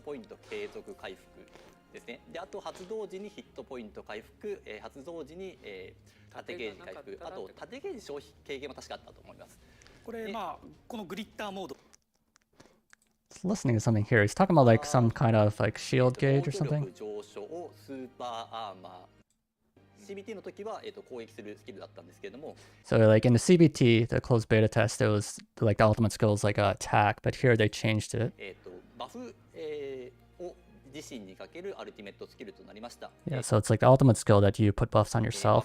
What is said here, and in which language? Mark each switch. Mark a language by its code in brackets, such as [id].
[ja] ポイント継続回復ですね。で、あと発動時にヒットポイント回復、発動時に、縦ゲージ回復、あと縦ゲージ消費軽減も確かあったと思います。これまあこのグリッターモード。 [en] Listening to something here. He's talking about like some kind of like shield gauge or something. [ja] 上昇スーパーアーマー。CBT の時は、攻撃するスキルだったんですけれども。 [en] So like in the CBT, the closed beta test, it was like the ultimate skills like attack, but here they changed it. [ja] バフ、を自身にかけるアルティメットスキルとなりました。 [en] Yeah, so it's like the ultimate skill that you put buffs on yourself.